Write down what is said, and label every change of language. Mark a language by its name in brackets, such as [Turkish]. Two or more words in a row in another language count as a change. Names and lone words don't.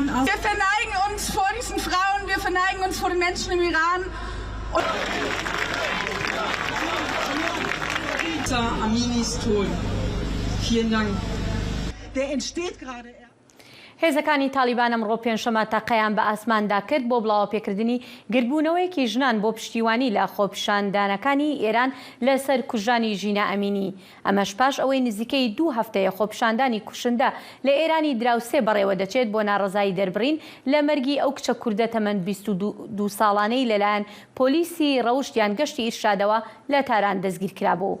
[German] Wir verneigen uns vor diesen Frauen, wir verneigen uns vor den Menschen im Iran. Aminis Tod. Vielen Dank. Der entsteht gerade. [Central Kurdish] هێزەکانی تالیبان ئەمڕۆ پێنجشەمە تەقەیان بە ئاسماندا کرد بۆ بڵاوپێکردنی گربوونەوەیەکی ژنان بۆ پشتیوانی لە خۆپیشاندانەکانی ئێران لەسەر کوژانی ژینا ئەمینی. ئەمەش پاش ئەوەی نزیکەی 2 هەفتەیە خۆپیشاندانی کوشندە لە ئێرانی دراوسێ بەڕێوە دەچێت بۆ ناڕەزایی دەربڕین لە مەرگی ئەو کچە کوردە تەمەند 22 ساڵانەی لەلایەن پۆلیسی ڕەوشتیان گەشتی ئیرشادەوە لە تاران دەستگیر کرابوو.